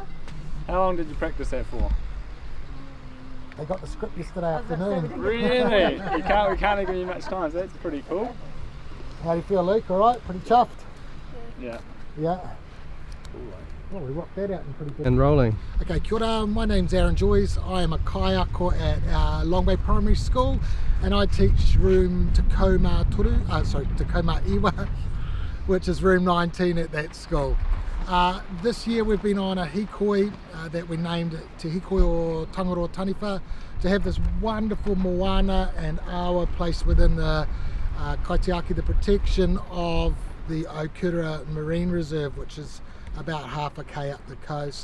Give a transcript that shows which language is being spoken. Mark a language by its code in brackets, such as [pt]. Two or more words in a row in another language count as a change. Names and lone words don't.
[en] How long did you practice that for? They got the script yesterday I was about to say, we afternoon. didn't Really? We can't give you much time, so that's pretty cool. How do you feel, Luke? All right? Pretty chuffed? Yeah. Yeah. Well, we rocked that out in pretty good. and rolling. [mi] Okay, kia ora. [en] My name's Aaron Joyce. I am a kaiako at Long Bay Primary School, and I teach room Tacoma Iwa, which is room 19 at that school. This year we've been on a hikoi that we named Te Hikoi o Tangaroa Taniwha, to have this wonderful moana and awa placed within the kaitiaki, the protection of the Okura Marine Reserve, which is about half a k up the coast.